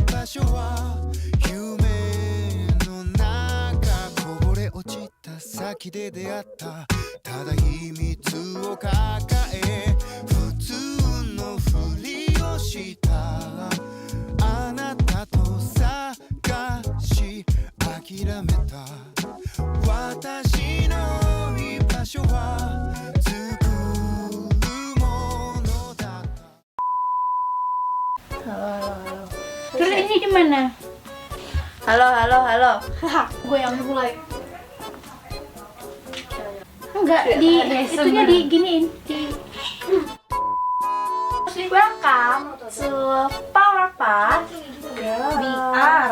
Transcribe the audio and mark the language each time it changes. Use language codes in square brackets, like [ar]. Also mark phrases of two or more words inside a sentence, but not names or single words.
[ja] 場所は夢の中こぼれ落ちた先で出会ったただ秘密を抱え普通のふりをしたあなたと探し諦めた私の居場所は作るものだった [id] Terus ini di mana? Halo. Gue yang mulai. Enggak, di itunya diginiin di [en] Welcome to Power Part VR.